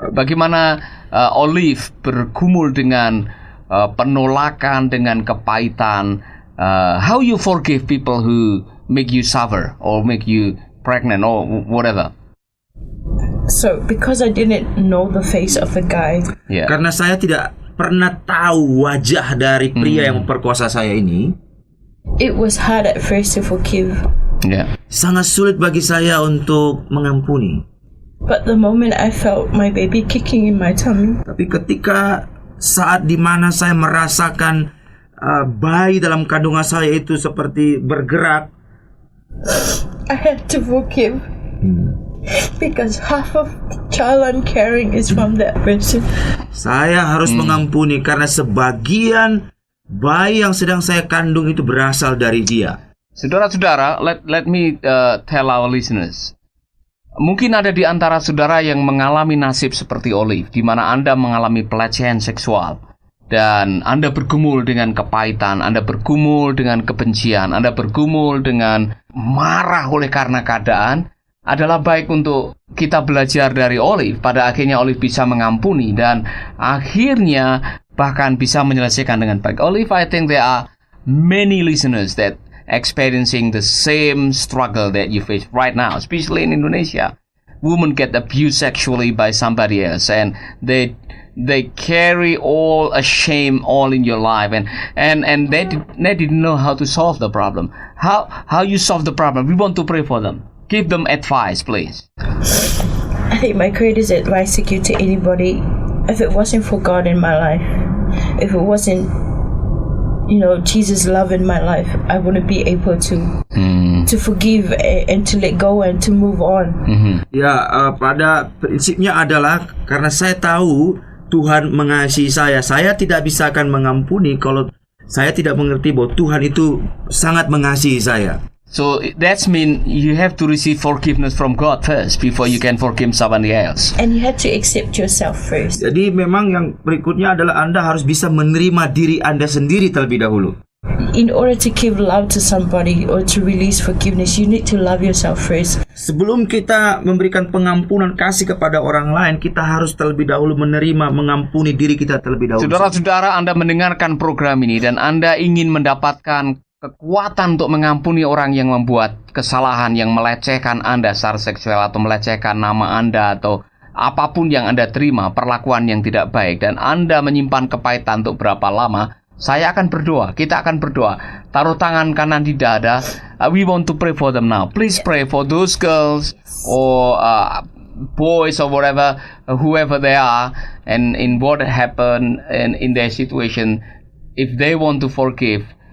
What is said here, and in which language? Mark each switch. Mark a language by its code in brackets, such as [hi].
[id] Bagaimana Olive bergumul dengan penolakan, dengan kepahitan? [en] How you forgive people who make you suffer or make you pregnant or whatever? So because I didn't know the face of the guy, Yeah. [id] Karena saya tidak pernah tahu wajah dari pria yang memperkosa saya ini, [en] it was hard at first to forgive. Yeah. [id] sangat sulit bagi saya untuk mengampuni. [en] But the moment I felt my baby kicking in my tummy, [id] Tapi ketika saat dimana saya merasakan bayi dalam kandungan saya itu seperti bergerak, [en] I had to forgive. Because half of the child I'm carrying is from that person. [id] saya harus mengampuni karena sebagian bayi yang sedang saya kandung itu berasal dari dia. Saudara-saudara, [en] let me tell our listeners. [id] Mungkin ada di antara saudara yang mengalami nasib seperti Olive, di mana Anda mengalami pelecehan seksual dan Anda bergumul dengan kepahitan, Anda bergumul dengan kebencian, Anda bergumul dengan marah oleh karena keadaan. Adalah baik untuk kita belajar dari Olive. Pada akhirnya Olive bisa mengampuni dan akhirnya bahkan bisa menyelesaikan dengan baik. [en] Olive, I think there are many listeners that experiencing the same struggle that you face right now, especially in Indonesia. Women get abused sexually by somebody else, and they carry all a shame all in your life, and they didn't know how to solve the problem. How you solve the problem? We want to pray for them. Give them advice, please. I think my greatest advice to give to anybody, if it wasn't for God in my life, if it wasn't, Jesus' love in my life, I wouldn't be able to forgive and to let go and to move on. [id] Ya, pada prinsipnya adalah karena saya tahu Tuhan mengasihi saya tidak bisa akan mengampuni kalau saya tidak mengerti bahwa Tuhan itu sangat mengasihi saya. [en] So that's mean you have to receive forgiveness from God first before you can forgive somebody else. And you have to accept yourself first. [id] Jadi memang yang berikutnya adalah Anda harus bisa menerima diri Anda sendiri terlebih dahulu. [en] In order to give love to somebody or to release forgiveness, you need to love yourself first. [id] Sebelum kita memberikan pengampunan kasih kepada orang lain, kita harus terlebih dahulu menerima, mengampuni diri kita terlebih dahulu. Saudara-saudara, Anda mendengarkan program ini dan Anda ingin mendapatkan kekuatan untuk mengampuni orang yang membuat kesalahan, yang melecehkan Anda secara seksual atau melecehkan nama Anda atau apapun yang Anda terima, perlakuan yang tidak baik, dan Anda menyimpan kepahitan untuk berapa lama, saya akan berdoa, kita akan berdoa. Taruh tangan kanan di dada. [en] We want to pray for them now. Please pray for those girls or boys or whatever, whoever they are, and in what happened and in their situation, if they want to forgive.